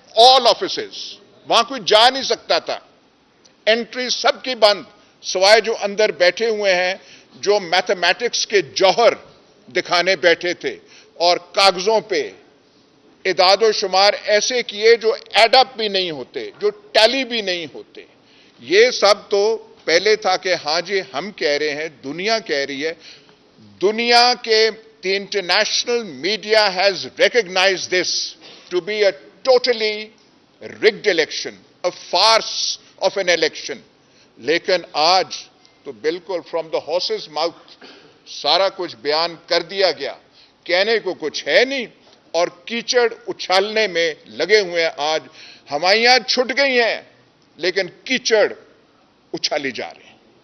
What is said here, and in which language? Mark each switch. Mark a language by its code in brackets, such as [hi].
[en] all offices, [hi] वहां कोई जा नहीं सकता था, एंट्री सबकी बंद, सवाए जो अंदर बैठे हुए हैं, जो मैथमेटिक्स के जौहर दिखाने बैठे थे और कागजों पे इदादो शुमार ऐसे किए जो एडअप भी नहीं होते, जो टैली भी नहीं होते। ये सब तो पहले था कि हां जी हम कह रहे हैं, दुनिया कह रही है। दुनिया के [en] the international media has recognized this to be a totally rigged election, a farce of an election. [hi] लेकिन आज तो बिल्कुल [en] from the horse's mouth [hi] सारा कुछ बयान कर दिया गया, कहने को कुछ है नहीं और कीचड़ उछालने में लगे हुए हैं। आज हमाइयां छुट गई हैं लेकिन कीचड़ उछाली जा रही है।